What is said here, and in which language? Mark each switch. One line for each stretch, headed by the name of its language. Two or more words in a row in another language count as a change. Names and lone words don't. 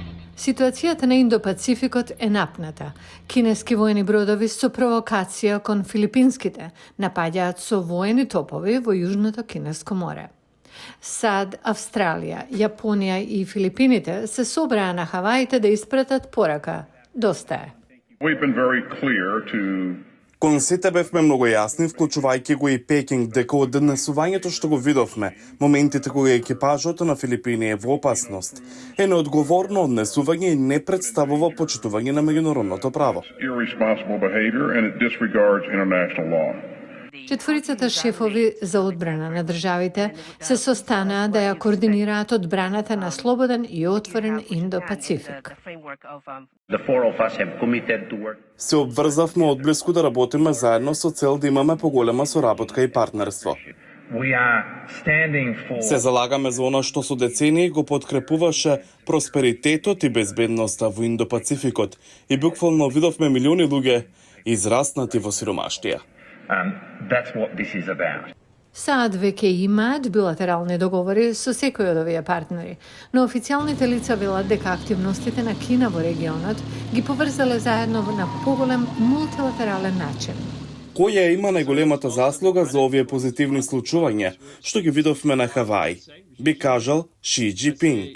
Macedonian: Ситуацијата на Индо-Пацификот е напната. Кинески воени бродови со провокација кон филипинските напаѓаат со воени топови во Јужното Кинеско море. САД, Австралија, Јапонија и Филипините се собраа на Хаваите да испратат порака. Доста е.
English: We've been very clear to
Macedonian: Кон сите бевме многу јасни, вклучувајќи го и Пекинг, дека од однесувањето што го видовме, моментите кога екипажот на Филипини е во опасност, е неодговорно однесување и не представува почитување на меѓународното право.
English: irresponsible behavior and it disregards international law.
Macedonian: Четворицата шефови за одбрана на државите се состанаа да ја координираат одбраната на слободен и отворен Индо-Пацифик.
English: The four of us have committed to work.
Macedonian: Се обврзавме одблиску да работиме заедно со цел да имаме поголема соработка и партнерство.
English: We are standing for
Macedonian: Се залагаме за она што со децении го подкрепуваше просперитетот и безбедноста во Индо-Пацификот и буквално видовме милиони луѓе израснати во сиромаштија.
English: that's what this is about.
Macedonian: САД веќе имаат билатерални договори со секој од овие партнери, но официјалните лица велат дека активностите на Кина во регионот ги поврзале заедно на поголем мултилатерален начин. Која има најголемата заслуга за овие позитивни случувања, што ги видовме на Хаваи, би кажал Ши Џипинг.